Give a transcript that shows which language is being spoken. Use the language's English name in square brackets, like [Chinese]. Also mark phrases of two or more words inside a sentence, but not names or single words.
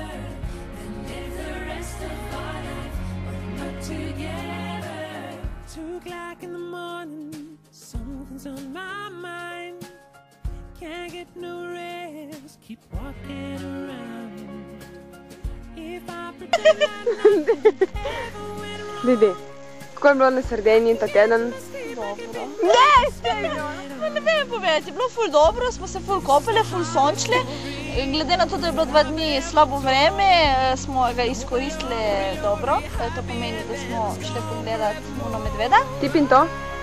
[English] Then live the rest of our life, but not together. 2 o'clock in the morning, something's on my mind. Can't get no rest, keep walking around. If I pretend like nothing ever went wrong. [Slovenian] Диди, kako je bilo na Sardiniji ta teden? Dobro. Ne, stejno! Ne vem povedati, je bilo ful dobro, smo se ful kopali, ful sončili. Glede na to, da je bilo 2 dni slabo vreme, smo ga izkoristili dobro. To pomeni, da smo šli pogledati Muno medveda.